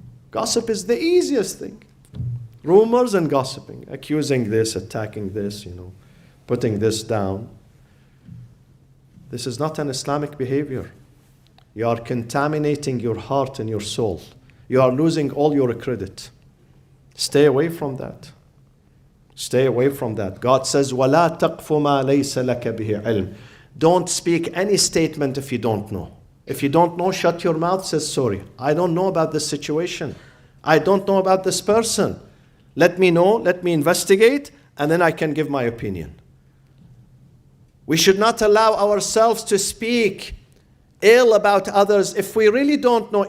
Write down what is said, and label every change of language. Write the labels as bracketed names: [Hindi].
[English] Gossip is the easiest thing. Rumors and gossiping, accusing this, attacking this, putting this down. This is not an Islamic behavior. You are contaminating your heart and your soul. You are losing all your credit. Stay away from that. Stay away from that. God says, [Arabic] وَلَا تَقْفُ مَا لَيْسَ لَكَ بِهِ عِلْمٍ. [English] Don't speak any statement if you don't know. If you don't know, shut your mouth, says sorry. I don't know about this situation. I don't know about this person. Let me know, let me investigate, and then I can give my opinion. We should not allow ourselves to speak ill about others if we really don't know.